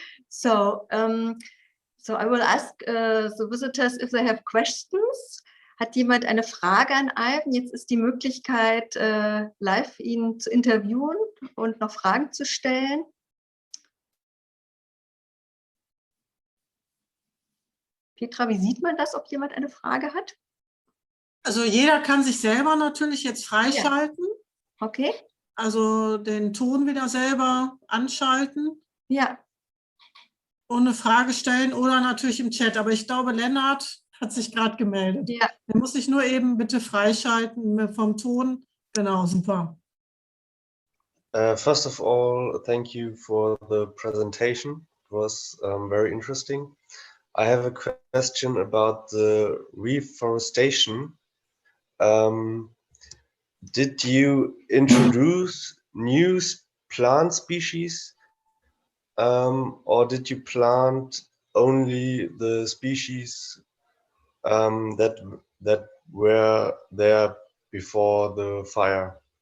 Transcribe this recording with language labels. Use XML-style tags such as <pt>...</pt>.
<en>So, so I will ask the visitors if they have questions.</en> <de>Hat jemand eine Frage an Ivan? Jetzt ist die Möglichkeit, live ihn zu interviewen und noch Fragen zu stellen. Petra, wie sieht man das, ob jemand eine Frage hat? Also jeder kann sich selber natürlich jetzt freischalten. Ja. Okay. Also den Ton wieder selber anschalten. Ja. Und eine Frage stellen oder natürlich im Chat. Aber ich glaube, Lennart hat sich gerade gemeldet. Ja. Er muss sich nur eben bitte freischalten vom Ton. Genau, super.</de> <en>First of all, thank you for the presentation. It was very interesting. I have a question about the reforestation. Did you introduce new plant species or did you plant only the species that were there before the fire?</en>